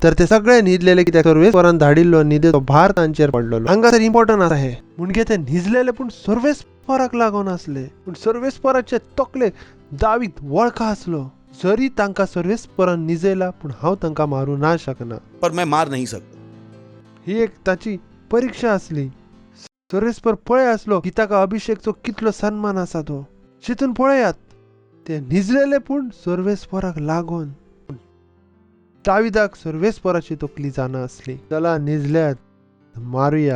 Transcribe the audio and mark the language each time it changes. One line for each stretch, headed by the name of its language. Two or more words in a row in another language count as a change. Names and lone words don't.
Konkani: तर ते सगळे न्हिदलेले कित्याक सर्वेस्परान धाडिल्लो न्हिदेचो भार तांचेर पडलेलो. हांगासर इम्पॉर्टंट आसा हे म्हणजे ते न्हिजलेले पूण सर्वेस्पराक लागून आसले. पूण सर्वेस्पराचे तकले दावीद वळखा आसलो. जरी तांकां सर्वेस्परान न्हिजयला पूण हांव तांकां मारूं ना शकना.
Hindi: पर मैं मार नहीं सकता.
Konkani: ही एक ताची परीक्षा असली. सर्वेस्पर पळय आसलो की ताका अभिषेकचो कितलो सन्मान आसा तो. चिंतून पळयात, ते न्हिजलेले पूण सर्वेस्पराक लागून. दाविदाक सर्वेस्पराची तकली जाणा असली. चला न्हिजल्यात, मारुया.